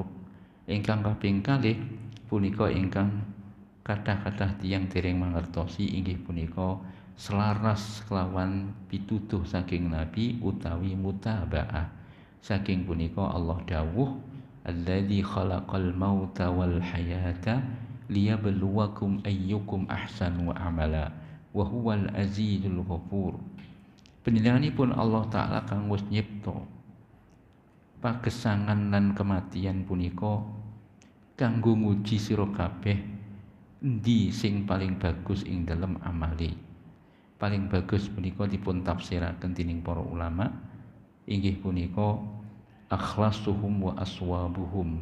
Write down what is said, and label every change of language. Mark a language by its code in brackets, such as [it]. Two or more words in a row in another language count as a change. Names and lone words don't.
[jv] Ingkang kaping kalih punika ingkang kathah-kathah tiyang dereng mangertosi, inggih punika selaras kelawan pituduh saking Nabi utawi mutabaah. Saking punika Allah dawuh, [ar] الذي خلق الموت والحياة ليبلوكم أيكم أحسن عملا وهو العزيز الغفور. [jv] Panjenenganipun Allah taala kang wis nyipta pagesangan lan kematian punika kanggo nguji sira kabeh endi sing paling bagus ing dalem amale. Paling bagus punika dipun tafsiraken dening para ulama, inggih punika [ar] أخلصهم وأصوبهم.